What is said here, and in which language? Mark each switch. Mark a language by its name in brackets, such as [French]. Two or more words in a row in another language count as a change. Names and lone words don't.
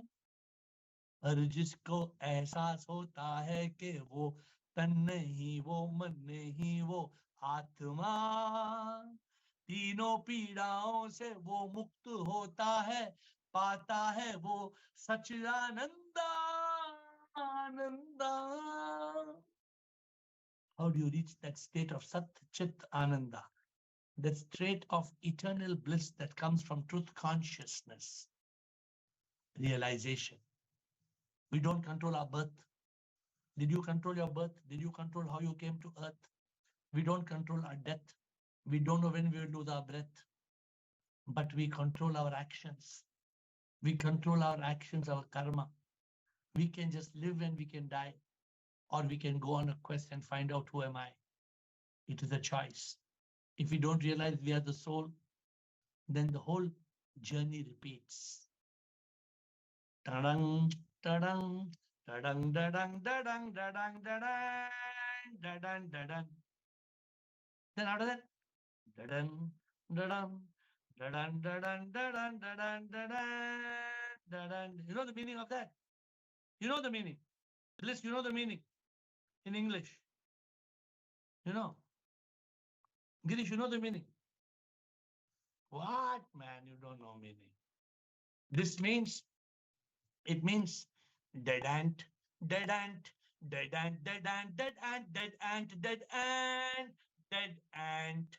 [Hindi] पर जिसको एहसास होता है कि वो तन नहीं, वो मन नहीं, वो आत्मा, तीनों पीड़ाओं से वो मुक्त होता है, पाता है वो सच्चिदानंदा, आनंदा। [English] How do you reach that state of [Sanskrit] सत् चित् आनन्द? [English] That state of eternal bliss that comes from truth consciousness, realization. We don't control our birth. Did you control your birth? Did you control how you came to earth? We don't control our death. We don't know when we will lose our breath. But we control our actions. We control our actions, our karma. We can just live and we can die. Or we can go on a quest and find out who am I. It is a choice. If we don't realize we are the soul, then the whole journey repeats. Ta-dang, ta-dang, da-dang, da-dang, da-dang, da-dang, da-dang, da-dang, da-dang. Then after that, da-dang, da-dang, da-dang, da-dang, da-dang, da-dang, da-dang, da-dang. You know the meaning of that? You know the meaning. Liz, you know the meaning in English. You know. Girish, you know the meaning. What, man? You don't know meaning. This means, it means dead ant, dead ant, dead ant, dead ant, dead ant, dead ant, dead ant, dead ant.